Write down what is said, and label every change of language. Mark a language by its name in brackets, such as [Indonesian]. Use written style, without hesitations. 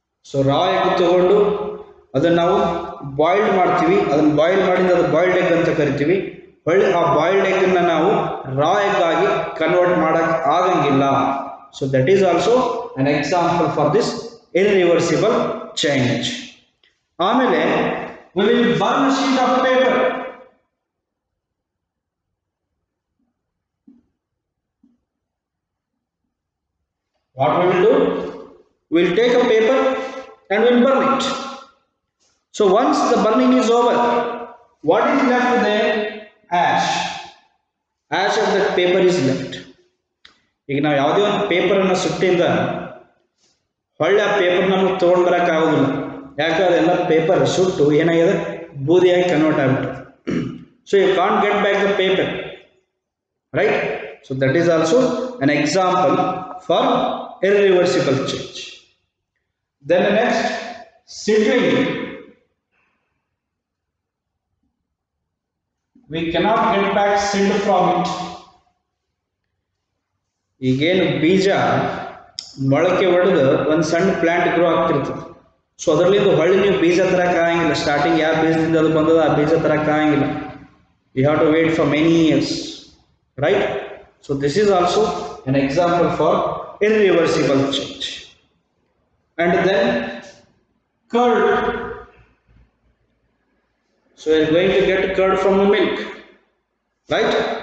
[Kannada] So ರಾ egg ತಗೊಂಡು ಅದನ್ನು ನಾವು ಬಾಯ್ಲ್ಡ್ ಮಾಡ್ತೀವಿ, ಅದನ್ನು ಬಾಯ್ಲ್ ಮಾಡಿಂದ ಅದು ಬಾಯ್ಲ್ಡ್ ಎಗ್ ಅಂತ ಕರಿತೀವಿ. ಹೊಳ್ಳಿ ಆ ಬಾಯ್ಲ್ಡ್ ಎಗ್ಗನ್ನು ನಾವು ರಾ ಎಗ್ ಆಗಿ ಕನ್ವರ್ಟ್ ಮಾಡಕ್ಕೆ ಆಗಂಗಿಲ್ಲ. [English] So that is also an example for this irreversible change. ಆಮೇಲೆ we will burn a sheet of paper. What we will do? We will take a paper and we will burn it. So once the burning is over, what is left there? Ash. Ash of that paper is left. [Kannada] ಈಗ ನಾವು ಯಾವುದೇ ಒಂದು ಪೇಪರನ್ನು ಸುಟ್ಟಿಂದ ಹೊಳ್ಳಿ ಆ paper ನಮಗೆ ತೊಗೊಂಡು ಬರೋಕ್ಕಾಗೋದಿಲ್ಲ. ಯಾಕಂದ್ರೆ ಅದೆಲ್ಲ ಪೇಪರ್ ಸುಟ್ಟು ಏನಾಗಿದೆ, ಬೂದಿಯಾಗಿ ಕನ್ವರ್ಟ್ ಆಗಿಬಿಟ್ಟು. [English] So you can't get back the paper, right? So that is also an example for irreversible change. Then next, ಸಿಡ್ರಿಂಗ್. We cannot get back seed from it. [Kannada] ಈಗೇನು ಬೀಜ ಮೊಳಕೆ ಹೊಡೆದು ಒಂದು ಸಣ್ಣ ಪ್ಲಾಂಟ್ ಗ್ರೋ ಆಗ್ತಿರ್ತದೆ. ಸೊ ಅದರಲ್ಲಿಂದ ಹೊಳ್ಳಿ ನೀವು ಬೀಜ ತರಕ್ಕಾಗಂಗಿಲ್ಲ. ಸ್ಟಾರ್ಟಿಂಗ್ ಯಾವ ಬೀಜದಿಂದ ಅದು ಬಂದದ ಆ ಬೀಜ ತರಕ್ಕಾಗಂಗಿಲ್ಲ. [English] You have to wait for many years, right? So this is also an example for irreversible change. And then curd. So we are going to get curd from the milk, right?